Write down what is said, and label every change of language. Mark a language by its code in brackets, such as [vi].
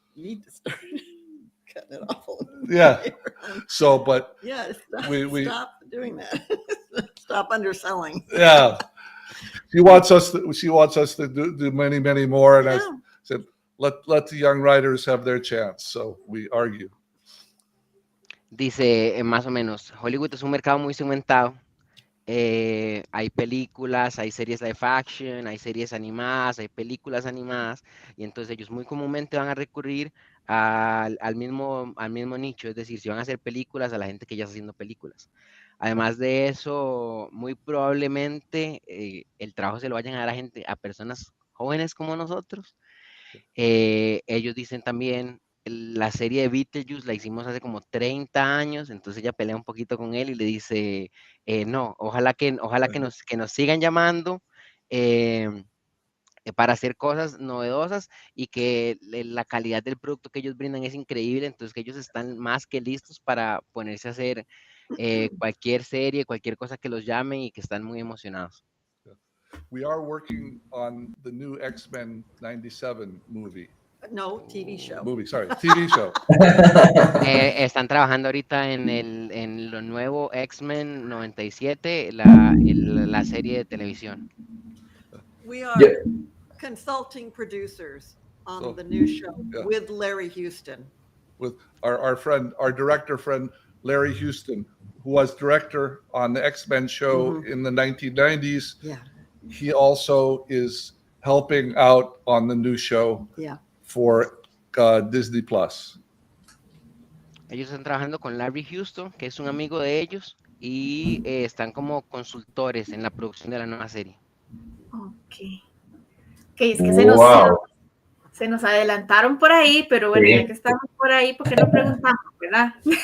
[en] You need to start cutting it off a little yeah. bit. So, but Yeah, we stop doing that. Stop underselling. yeah, she wants us to do many more, and I said let the young writers have their chance. So we argue. [es] Dice más o menos, Hollywood es un mercado muy segmentado. Hay películas, hay series live action, hay series animadas, hay películas animadas, y entonces ellos muy comúnmente van a recurrir al mismo nicho, es decir, si van a hacer películas, a la gente que ya está haciendo películas. Además de eso, muy probablemente el trabajo se lo vayan a dar a personas jóvenes como nosotros. Ellos dicen también, la serie de Beetlejuice la hicimos hace como 30 años, entonces ella pelea un poquito con él y le dice, no, ojalá que nos sigan llamando para hacer cosas novedosas y que la calidad del producto que ellos brindan es increíble, entonces que ellos están más que listos para ponerse a hacer cualquier serie, cualquier cosa que los llamen y que están muy emocionados. [en] We are working on the new X-Men 97 movie. No, TV show. TV show. [es] Están trabajando ahorita en lo nuevo X-Men 97, la serie de televisión. [en] We are consulting producers on So, the new show yeah. with Larry Houston. With our director friend Larry Houston, who was director on the X-Men show in the 1990s. Yeah. He also is helping out on the new show for Disney Plus. [es] Ellos están trabajando con Larry Houston, que es un amigo de ellos, y están como consultores en la producción de la nueva serie. Ok, es que [en] Wow. [es] se nos adelantaron por ahí, pero bueno, Sí. ya que estamos por ahí, ¿por qué no preguntamos, verdad?